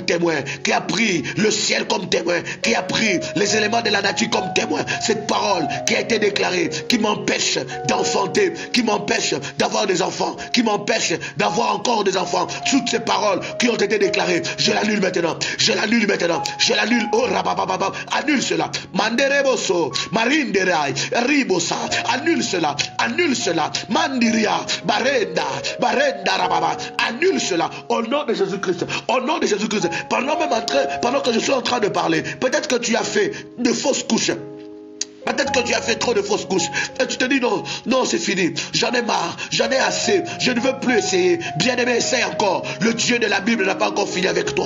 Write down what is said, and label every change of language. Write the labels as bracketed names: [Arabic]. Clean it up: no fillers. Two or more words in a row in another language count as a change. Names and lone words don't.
[French] témoin, qui a pris le ciel comme témoin, qui a pris les éléments de la nature comme témoin, cette parole qui a été déclarée, qui m'empêche d'enfanter, qui m'empêche d'avoir des enfants, qui m'empêche d'avoir encore des enfants, toutes ces paroles qui ont été déclarées, je l'annule maintenant, je l'annule maintenant, je l'annule, oh rabababa, annule cela, mandereboso, marinderai, ribosa, annule cela, annule cela, mandiria, barenda, rababa, annule cela, au nom de Jésus-Christ, au nom de Jésus-Christ, pendant que je suis en train de parler, peut-être que tu as fait de fausses couches. Peut-être que tu as fait trop de fausses couches. Et tu te dis non, c'est fini. J'en ai marre, j'en ai assez. Je ne veux plus essayer. Bien-aimé, essaie encore. Le Dieu de la Bible n'a pas encore fini avec toi.